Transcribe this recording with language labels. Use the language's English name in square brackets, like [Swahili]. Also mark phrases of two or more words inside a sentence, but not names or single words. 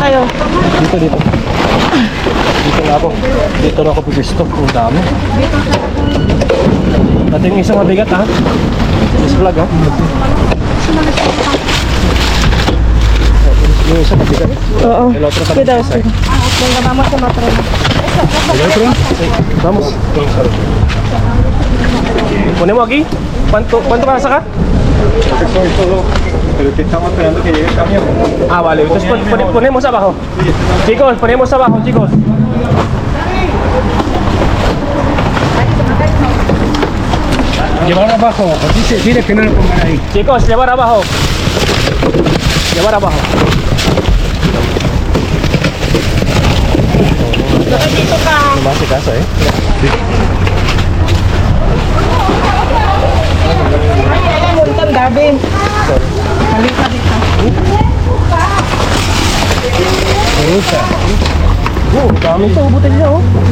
[Filipino] kayo? Dito. Dito na ako. Dito na ako pipisto. Ang dami. Dati yung isang mabigat ha. [English] This vlog [Filipino] ha. Yung isang mabigat. Oo. [Spanish] El otro también. Cuidado, cuidado. Venga, vamos a matar. El otro. Sí. Vamos. Ponemos aquí. ¿Cuánto vas a sacar? Eso es todo, pero que estamos esperando que llegue el camión. Ah, vale. Entonces ponemos abajo. Chicos, ponemos abajo, chicos. Llevar abajo, así se tiene que no lo pongan ahí. Chicos, llevar abajo. Llevar abajo. [Filipino] Dito ka. Masikaso eh. Ay, alam mo, itong Gavin. Halika dito. Rusa. Oh, dami ito. Butil niya oh.